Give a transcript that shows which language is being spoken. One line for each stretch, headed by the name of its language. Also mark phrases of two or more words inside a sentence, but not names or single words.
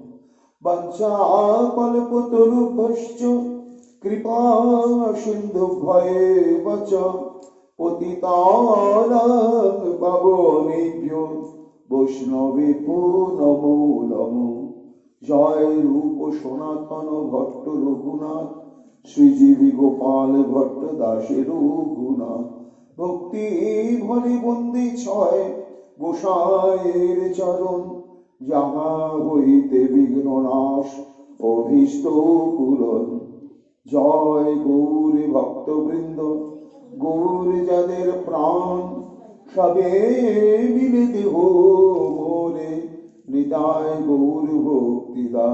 Sanskrit: वञ्चाकल्पतरुभ्यश्च कृपा सिन्धुभ्येव च पतितानां पावनेभ्यो वैष्णवेभ्यो नमो नमो
Bangla: জয় রূপ সনাতন ভট্ট রঘুনাথ শ্রীজীবী গোপাল ভট্ট দাসের গুণা ভক্তি ভরে বন্দি ছয় গোসাইয়ের চরণ যাহা হইতে বিঘ্ন নাশ অভীষ্ট পূরণ। জয় গৌর ভক্তবৃন্দ, গৌর যাদের প্রাণ, সবে মিলে দেহ মোরে নিতাই গৌর ভক্তিদান।